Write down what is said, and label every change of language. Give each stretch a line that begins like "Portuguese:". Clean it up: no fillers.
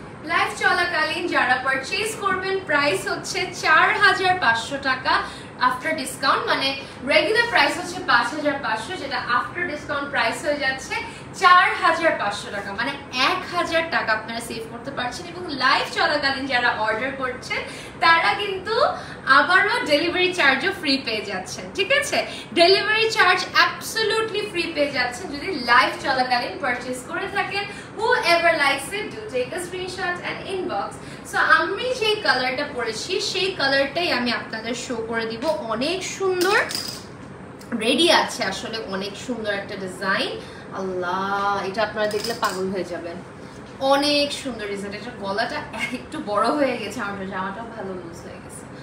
Bangla: Live চলাকালীন যারা purchase করবেন, প্রাইস হচ্ছে 4500 টাকা আফটার ডিসকাউন্ট, মানে রেগুলার প্রাইস হচ্ছে 5500, যেটা আফটার ডিসকাউন্ট প্রাইস হয়ে যাচ্ছে 4500 টাকা, মানে 1000 টাকা আপনারা সেভ করতে পারছেন। এবং লাইভ চলাকালীন যারা অর্ডার করছেন তারা কিন্তু আবারও ডেলিভারি চার্জও ফ্রি পেয়ে যাচ্ছেন, ঠিক আছে? ডেলিভারি চার্জ অ্যাবসলিউটলি ফ্রি পেয়ে যাচ্ছেন যদি লাইভ চলাকালীন পারচেজ করে থাকেন।
English: whoever likes it, do take a screenshot and inbox.
Bangla: So আমি যেই কালারটা পরেছি সেই কালারটাই আমি আপনাদের শো করে দিব। অনেক সুন্দর রেডি আছে, আসলে অনেক সুন্দর একটা ডিজাইন। আল্লাহ, এটা আপনারা দেখলে পাগল হয়ে যাবেন, অনেক সুন্দর ডিজাইন। এটা গলাটা একটু বড় হয়ে গেছে, আমার জামাটাও ভালো লুজ হয়ে গেছে।